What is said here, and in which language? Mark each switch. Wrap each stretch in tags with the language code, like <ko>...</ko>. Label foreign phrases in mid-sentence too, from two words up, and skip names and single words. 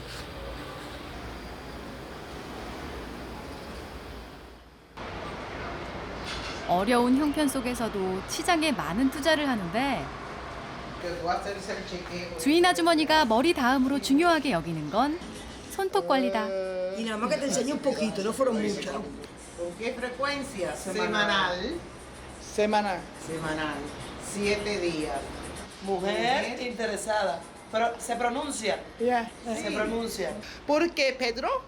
<ko>어려운 형편 속에서도 시장에 많은 투자를 하는데 주인 아주머니가 머리 다음으로 중요하게 여기는 건 손톱 관리다.</ko> <es>Y nada más que te enseñé un poquito, no fueron muchas. ¿Con qué frecuencia? Semanal. Semanal. 7 días. Mujer interesada. Pero se pronuncia. Yeah. Se pronuncia. ¿Por qué, Pedro?</es>